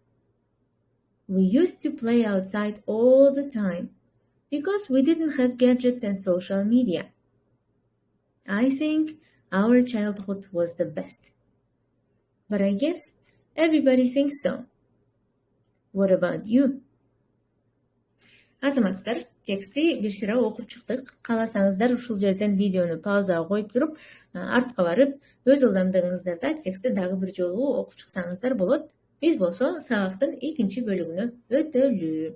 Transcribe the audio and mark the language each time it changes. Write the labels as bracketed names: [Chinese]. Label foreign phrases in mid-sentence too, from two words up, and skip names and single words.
[English] We used to play outside all the time because we didn't have gadgets and social media. I think our childhood was the best. But I guess everybody thinks so. What about you? [Kyrgyz] Азаматсыздар, текстти бир сыйра окуп чыктык. Кааласаңыздар ушул жерден видеону паузага коюп туруп, артка барып, өз ылдамдыгыңыздарда текстти дагы бир жолу окуп чыксаңыздар болот. Биз болсо сабактын экинчи бөлүгүнө өтөлү.